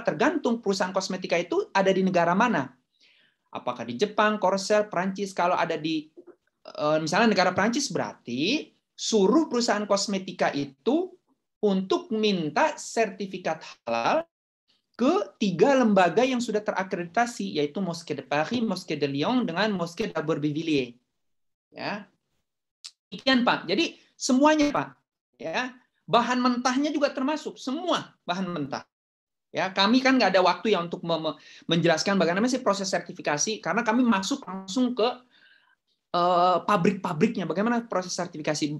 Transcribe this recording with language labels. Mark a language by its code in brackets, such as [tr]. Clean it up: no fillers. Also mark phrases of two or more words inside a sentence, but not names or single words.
[id] Tergantung perusahaan kosmetika itu ada di negara mana. Apakah di Jepang, Korea, Prancis? Kalau ada di misalnya negara Prancis, berarti suruh perusahaan kosmetika itu untuk minta sertifikat halal ke 3 lembaga yang sudah terakreditasi, yaitu Mosquée de Paris, Mosquée de Lyon, dengan Mosquée d'Aubervilliers. Ya, demikian Pak. Jadi semuanya Pak. Ya, Bahan mentahnya juga termasuk, semua bahan mentah. Ya, kami kan nggak ada waktu ya untuk menjelaskan bagaimana sih proses sertifikasi, karena kami masuk langsung ke pabrik-pabriknya, bagaimana proses sertifikasi.